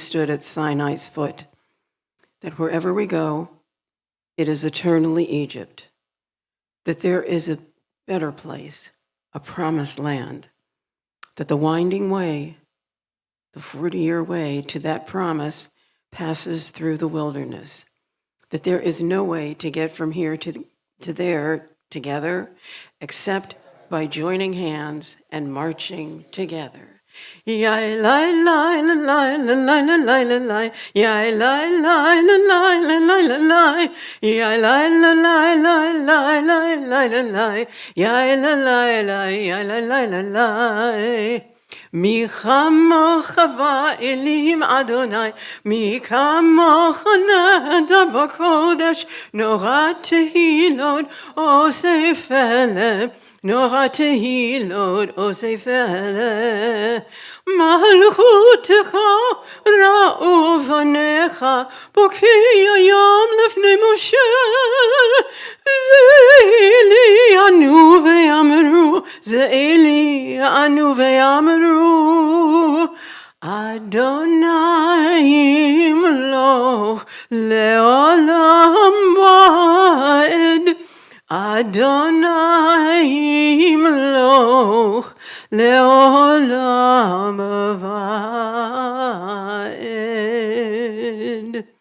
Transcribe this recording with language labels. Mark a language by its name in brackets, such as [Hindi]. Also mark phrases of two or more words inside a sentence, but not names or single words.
[English] stood at Sinai's foot, that wherever we go, it is eternally Egypt, that there is a better place, a promised land, that the winding way, the 40-year way to that promise passes through the wilderness, that there is no way to get from here to there together except by joining hands and marching together. Yai lai lai la lai la lai la lai la lai, yai lai lai la lai la lai la lai, yai lai la lai lai lai lai lai la lai, yai la lai lai yai lai lai la lai. [Hebrew] מי כמוך באלים אדוני, מי כמוך נאדר בקודש, נורא תהלות עושה פלא. נורא תהלות עושה פלא, מלכותך ראו בניך, בוקע ים לפני משה, זה אלי ענו ואמרו, זה אלי ענו ואמרו, אדוני ימלוך לעולם ועד, אדוני ימלוך לעולם ועד.